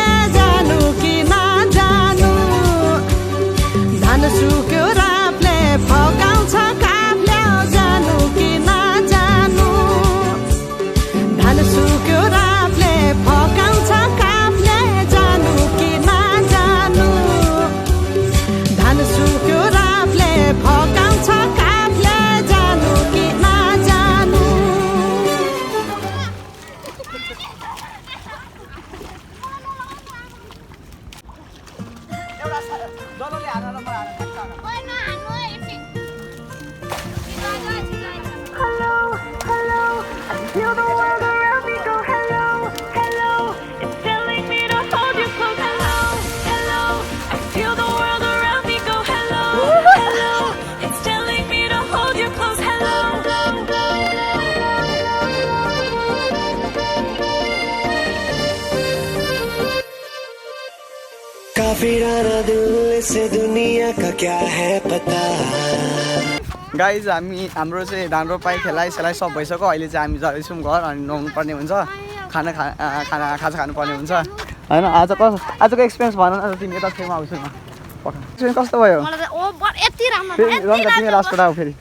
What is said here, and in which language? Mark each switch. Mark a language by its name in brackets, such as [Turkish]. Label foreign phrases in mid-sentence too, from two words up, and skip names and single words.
[Nepali] जानु कि नजानु धन सुक्यो रातले फकाउँछ काफले जानु कि नजानु धन सुक्यो रातले फकाउँछ काफले जानु कि नजानु धान सुक्यो राफले फकाउँछ काफले जानु कि नजानु डलोले हानेर म [English] Hello, hello, I feel the world around me go hello, hello. It's telling me to hold you close. Hello, hello, I feel the world around me go hello, hello. It's telling me to hold you close. Hello. [Hindi] काफी राना दिल से दुनिया का क्या है पता [Nepali] गाइज हाम्रो चाहिँ धान रोपाइ खेलाइ सेलाइ सब भइसक्यो अहिले चाहिँ हामी जाँदैछौँ घर अनि नुहाउनु पर्ने हुन्छ खाजा खानुपर्ने हुन्छ होइन आजको एक्सपिरियन्स भन न तिमी यता छेउमा आउँछु न एक्सपिरियन्स कस्तो भयो तिमी लास्ट आऊ फेरि